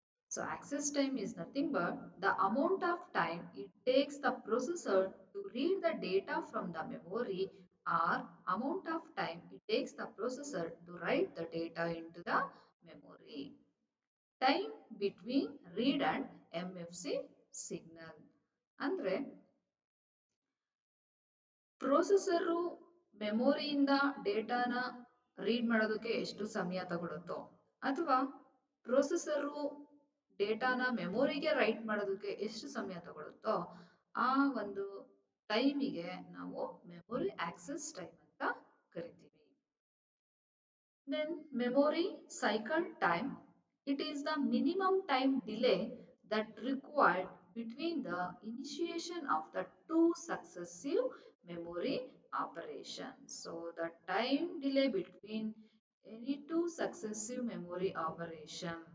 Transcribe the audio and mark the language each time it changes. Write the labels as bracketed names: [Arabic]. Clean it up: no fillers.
[English] So access time is nothing but the amount of time it takes the processor to read the data from the memory or amount of time it takes the processor to write the data into the memory. Time between read and MFC signal. [Kannada] ಅಂದ್ರೆ processor ಮೆಮೊರಿಯಿಂದ ಡೇಟಾನ read ಮಾಡೋದಕ್ಕೆ ಎಷ್ಟು ಸಮಯ ತಗೊಳುತ್ತೋ ಅಥವಾ processor ಡೇಟಾನ ಮೆಮೊರಿಗೆ right ಮಾಡೋದಕ್ಕೆ ಎಷ್ಟು ಸಮಯ ತಗೊಳುತ್ತೋ ಆ ಒಂದು ಟೈಮಿಗೆ ನಾವು ಮೆಮೊರಿ ಆಕ್ಸೆಸ್ ಟೈಮ್ ಅಂತ ಕರಿತೀವಿ. [English] Then memory cycle time. It is the minimum time delay that required between the initiation of the two successive memory operations. So the time delay between any two successive memory operations.